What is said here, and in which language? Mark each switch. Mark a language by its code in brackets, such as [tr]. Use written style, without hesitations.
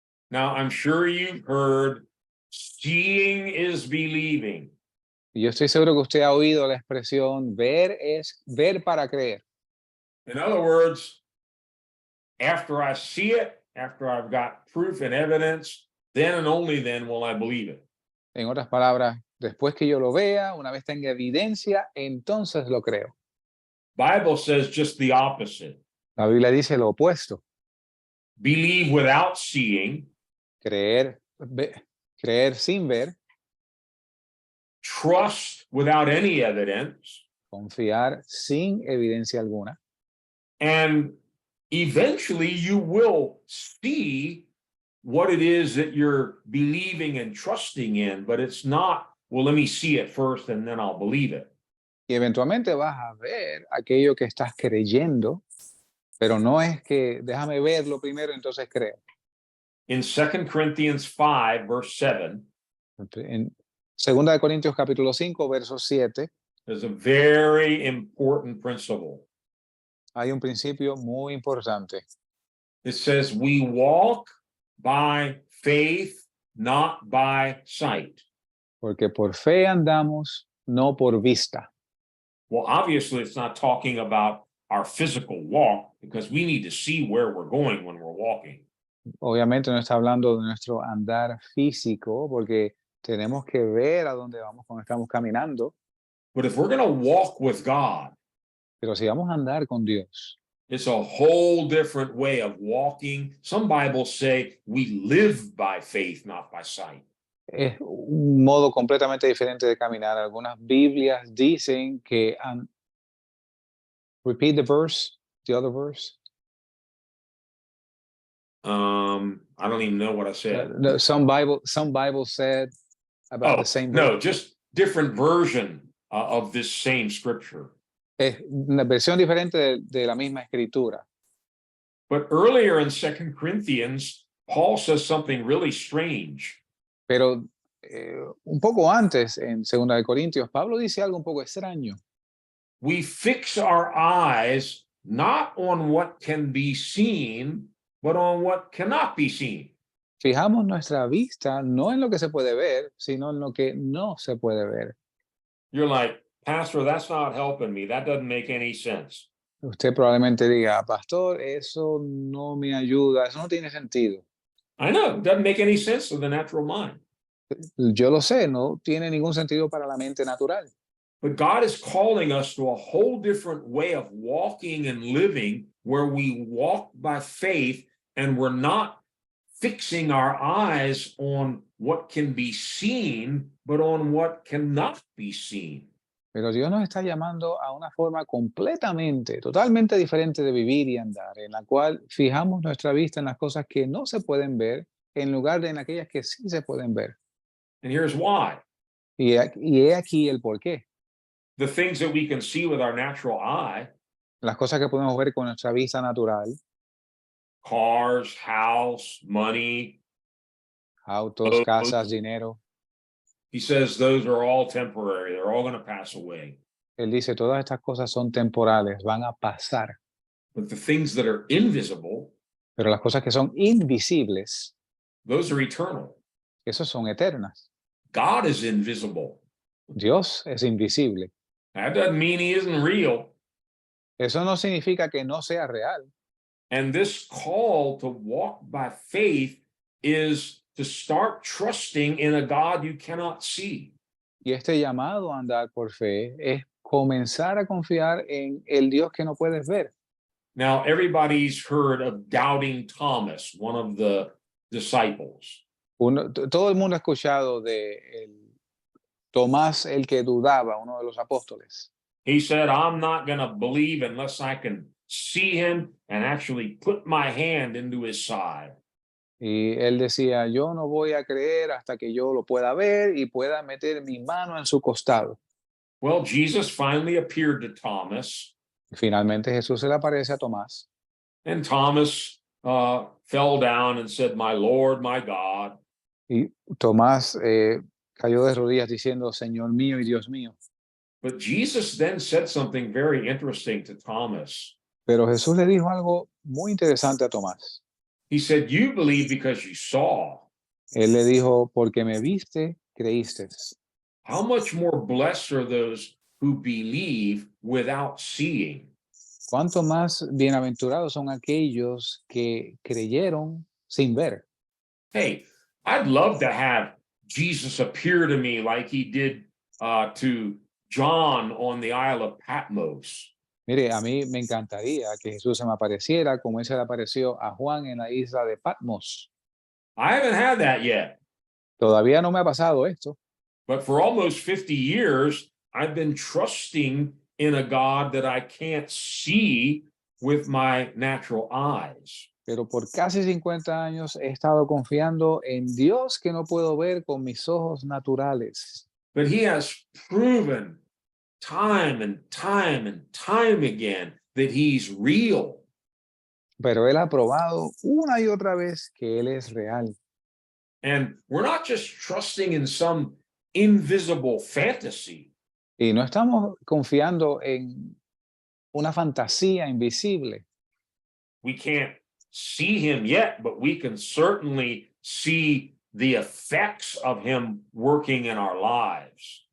[en] Now, I'm sure you've heard seeing is believing. [es] Y yo estoy seguro que usted ha oído la expresión ver es ver para creer. [en] In other words, after I see it, after I've got proof and evidence, then and only then will I believe it. [es] En otras palabras, después que yo lo vea, una vez tenga evidencia, entonces lo creo. [en] Bible says just the opposite. [es] La Biblia dice lo opuesto. [en] Believe without seeing, [es] Creer, creer sin ver, [en] trust without any evidence, [es] confiar sin evidencia alguna. [en] and eventually you will see what it is that you're believing and trusting in, but it's not, well, let me see it first and then I'll believe it. [es] Y eventualmente vas a ver aquello que estás creyendo, pero no es que déjame verlo primero, entonces creo. [en] In 2 Corinthians 5, verse 7, [es] En 2 Corintios capítulo 5, verso 7, [en] there's a very important principle. [es] hay un principio muy importante. [en] It says, we walk by faith, not by sight. [es] Porque por fe andamos, no por vista. [en] Well, obviously, it's not talking about our physical walk because we need to see where we're going when we're walking. [es] Obviamente no está hablando de nuestro andar físico, porque tenemos que ver a dónde vamos cuando estamos caminando. [en] But if we're going to walk with God, [es] Pero si vamos a andar con Dios, [en] it's a whole different way of walking. Some Bibles say we live by faith, not by sight. [es] es un modo completamente diferente de caminar. Algunas Biblias dicen que [en] repeat the verse, the other verse. I don't even know what I said. No, some Bible said about the same no, verse. just different version of this same scripture. [es] Es una versión diferente de la misma escritura. [en] But earlier in 2 Corinthians, Paul says something really strange. [es] Pero un poco antes, en 2 de Corintios, Pablo dice algo un poco extraño. [en] We fix our eyes not on what can be seen, but on what cannot be seen. [es] Fijamos nuestra vista no en lo que se puede ver, sino en lo que no se puede ver. [en] You're like, Pastor, that's not helping me. That doesn't make any sense. [es] Usted probablemente diga, pastor, eso no me ayuda, eso no tiene sentido. [en] I know, it doesn't make any sense to the natural mind. [es] Yo lo sé, no tiene ningún sentido para la mente natural. [en] But God is calling us to a whole different way of walking and living where we walk by faith and we're not fixing our eyes on what can be seen, but on what cannot be seen. [es] Pero Dios nos está llamando a una forma completamente, totalmente diferente de vivir y andar, en la cual fijamos nuestra vista en las cosas que no se pueden ver, en lugar de en aquellas que sí se pueden ver. [en] And here's why. [es] Y he aquí el porqué. [en] The things that we can see with our natural eye, [es] Las cosas que podemos ver con nuestra vista natural, [en] cars, house, money, [es] autos, [en] clothes, [es] casas, dinero. [en] he says those are all temporary. They're all going to pass away. [es] Él dice, todas estas cosas son temporales, van a pasar. [en] But the things that are invisible, [es] Pero las cosas que son invisibles, [en] those are eternal. [es] esas son eternas. [en] God is invisible. [es] Dios es invisible. [en] That doesn't mean he isn't real. [es] Eso no significa que no sea real. [en] And this call to walk by faith is to start trusting in a God you cannot see. [es] Y este llamado a andar por fe es comenzar a confiar en el Dios que no puedes ver. [en] Now, everybody's heard of doubting Thomas, one of the disciples. [es] Todo el mundo ha escuchado de Tomás el que dudaba, uno de los apóstoles. [en] He said, I'm not going to believe unless I can see him and actually put my hand into his side. [es] Y él decía, yo no voy a creer hasta que yo lo pueda ver y pueda meter mi mano en su costado. [en] Well, Jesus finally appeared to Thomas, [es] Y finalmente Jesús se le aparece a Tomás. [en] and Thomas fell down and said, My Lord, my God. [es] Y Tomás cayó de rodillas diciendo, Señor mío y Dios mío. [en] But Jesus then said something very interesting to Thomas. [es] Pero Jesús le dijo algo muy interesante a Tomás. [en] He said, You believe because you saw. [es] Él le dijo, porque me viste, creíste. [en] How much more blessed are those who believe without seeing? [es] ¿Cuánto más bienaventurados son aquellos que creyeron sin ver? [en] Hey, I'd love to have Jesus appear to me like he did to John on the Isle of Patmos. [es] Mire, a mí me encantaría que Jesús se me apareciera como él se le apareció a Juan en la isla de Patmos. [en] I haven't had that yet, [es] Todavía no me ha pasado esto, [en] but for almost 50 years, I've been trusting in a God that I can't see with my natural eyes. [es] pero por casi 50 años he estado confiando en Dios que no puedo ver con mis ojos naturales. [en] But he has proven time and time and time again that he's real. [es] Pero él ha probado una y otra vez que él es real. [en] And we're not just trusting in some invisible fantasy. [es] Y no estamos confiando en una fantasía invisible. [en] We can't see him yet, but we can certainly see the effects of him working in our lives.